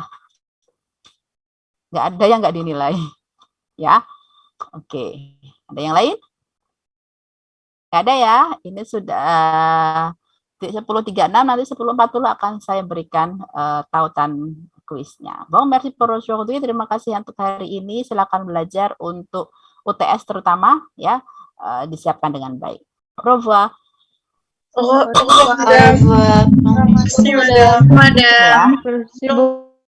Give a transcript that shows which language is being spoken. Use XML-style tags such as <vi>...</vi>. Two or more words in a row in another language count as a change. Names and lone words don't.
<id>Nggak ada yang nggak dinilai. Ya. Oke. Ada yang lain? Nggak ada ya. Ini sudah 10.36, nanti 10.40 akan saya berikan tautan kuisnya.</id> <fr>Bon, merci pour aujourd'hui.</fr> <id>Terima kasih untuk hari ini. Silakan belajar untuk UTS terutama ya. Disiapkan dengan baik.</id> <fr>Au revoir. Au revoir.</fr> <id>Madam. Ya.</id>